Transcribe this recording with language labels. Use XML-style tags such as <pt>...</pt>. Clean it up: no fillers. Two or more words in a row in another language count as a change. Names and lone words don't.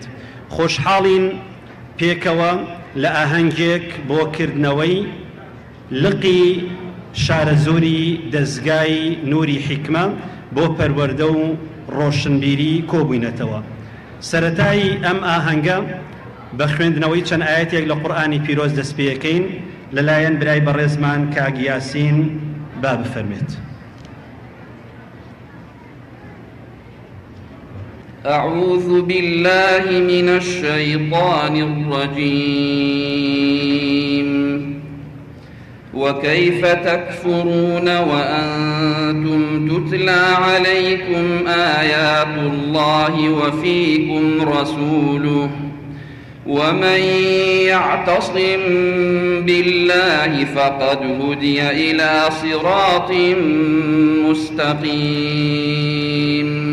<ckb>خۆشحاڵین پێکەوە لە ئاهەنگێک بۆ کردنەوەی لقی شارە زۆری دەستگای نوری حیکمە بۆ پەروەردە و ڕۆشنبیری کۆبووینەتەوە. سەرەتایی ئەم ئاهەنگە بە خوێندنەوەی چەند ئاەتێک لە قورئانی پیرۆز دەست پێەکەین لەلایەن برای بەڕێزمان کاک یاسین با بفەرمێت.</ckb> <ar>أعوذ بالله من الشيطان الرجيم. وكيف تكفرون وأنتم تتلى عليكم آيات الله وفيكم رسوله ومن يعتصم بالله فقد هدي إلى صراط مستقيم.</ar>